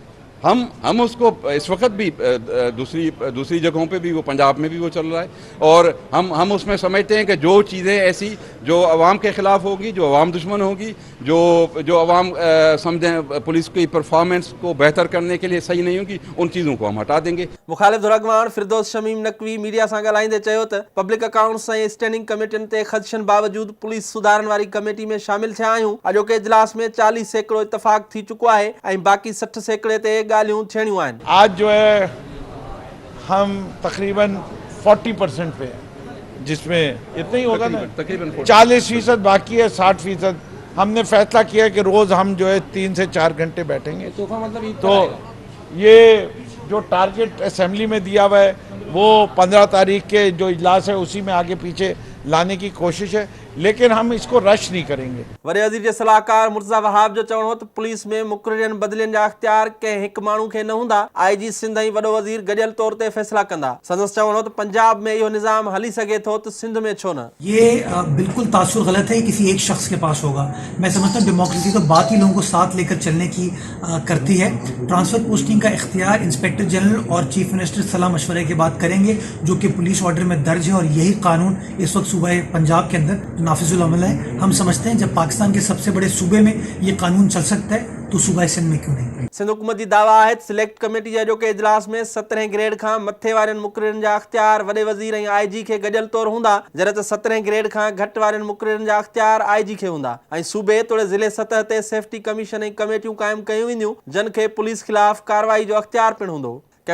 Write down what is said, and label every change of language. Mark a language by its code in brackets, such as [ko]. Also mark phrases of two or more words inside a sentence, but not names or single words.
[ur] ہم اس کو اس وقت بھی دوسری جگہوں پہ بھی وہ پنجاب میں بھی وہ چل رہا ہے، اور ہم اس میں سمجھتے ہیں کہ جو چیزیں ایسی جو عوام کے خلاف ہوگی، جو عوام دشمن ہوگی، جو عوام سمجھیں پولیس کی پرفارمنس کو بہتر کرنے کے لیے صحیح نہیں ہوگی، ان چیزوں کو ہم ہٹا دیں گے. [sd] मुखालिफ धुरगवान फिरदौस शमीम नकवी मीडिया सां ॻाल्हाईंदे चयो त [en] public accounts [sd] ऐं स्टैंडिंग कमेटियुनि ते ख़दशनि बावजूद पुलिस सुधारण वारी कमेटी में शामिल थिया आहियूं। अॼोके इजलास में 40% इतफ़ाक़ थी चुको आहे ऐं बाक़ी 60% ते गालियूं थियणियूं आहिनि। [ur] آج جو ہے ہم تقریباً 40% پہ ہیں، جس میں اتنا ہی ہوگا نا, تقریباً 40% باقی ہے، 60% ہم نے فیصلہ کیا کہ روز ہم جو ہے 3 سے 4 گھنٹے بیٹھیں گے. تو یہ جو [en] target assembly [ur] میں دیا ہوا ہے وہ 15 تاریخ کے جو اجلاس ہے اسی میں آگے پیچھے لانے کی کوشش ہے، لیکن ہم اس کو رش نہیں کریں گے. [sd] वडे वज़ीर जे सलाहकार मुर्तजा वहाब जो चवणो त पुलिस में मुक़ररियन बदिलियन जा इख्तियार कंहिं हिकु माण्हू खे न हूंदा। IG सिंध ऐं वॾो वज़ीर गॾियल तौर ते फ़ैसिला कंदा। संदसि चवणो त पंजाब में इहो निज़ाम हली सघे थो त सिंध में छो न। [ur] یہ بالکل تاثر غلط ہے، کسی ایک شخص کے پاس ہوگا۔ میں سمجھتا ہوں ڈیموکریسی تو باقی لوگوں کو ساتھ لے کر چلنے کی کرتی ہے. [en] transfer posting [ur] کا اختیار [en] Inspector General [ur] اور [en] Chief Minister [ur] صلاح مشورے کے بعد کریں گے، جو کہ [en] police order [ur] میں درج ہے، اور یہی قانون اس وقت صوبہ پنجاب کے اندر نافذ العمل ہے. ہم سمجھتے ہیں جب پاکستان کے سب سے بڑے صوبے میں یہ قانون چل سکتا ہے تو صوبہ سندھ میں کیوں نہیں. [sd] सिंध हुकूमत जी दावा है [en] select committee [sd] जे अॼोके इजलास में 17 ग्रेड खां मथे वारनि मुक़ररनि जा इख्तियार वॾे वज़ीर ऐं IG खे गॾियल तौर हूंदा, जॾहिं त 17 ग्रेड खां घटि वारनि मुक़ररनि जा इख्तियार IG खे हूंदा ऐं सूबे तोड़े ज़िले सतह ते [en] safety commission [sd] ऐं कमेटियूं क़ाइमु कयूं वेंदियूं, जिन खे पुलिस ख़िलाफ़ कार्रवाई जो इख्तियार पिणु हूंदो।